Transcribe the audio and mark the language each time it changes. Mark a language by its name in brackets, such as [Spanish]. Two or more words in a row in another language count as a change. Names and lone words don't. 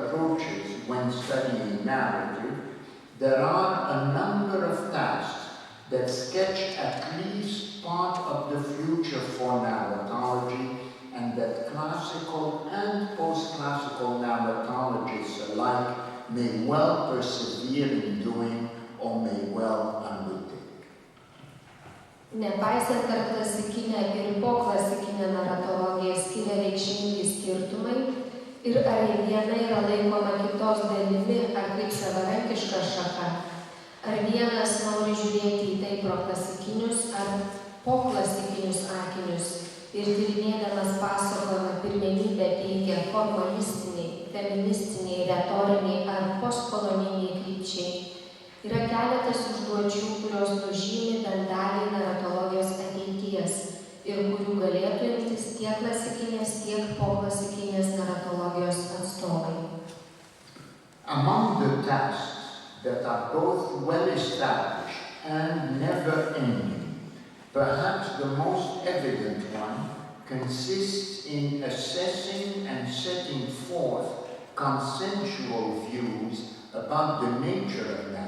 [English] approaches when studying narrative, there are a number of tasks that sketch at least part of the future for narratology, and that classical and post-classical narratologists alike may well persevere in doing or may well undertake. [Lithuanian] Nepaisant ar klasikinė ir poklasikinė naratologija skiria reikšmingi skirtumai ir ar viena yra laikoma kitos dalimi ar kaip savarankiška šaka, ar vienas nori žiūrėti į tai pro klasikinius ar poklasikinius akinius ir tyrinėdamas pasakojimą pirmenybę teikia formalistiniai, feministiniai, retoriniai ar postkoloniniai krypčiai. Yra keletas užduočių, kurios nužymi bent dalį naratologijos ateities ir kurių galėtų imtis tiek klasikinės, tiek poklasikinės naratologijos atstovai. [English] Among the tasks that are both well-established and never-ending, perhaps the most evident one consists in assessing and setting forth consensual views about the nature of narrative.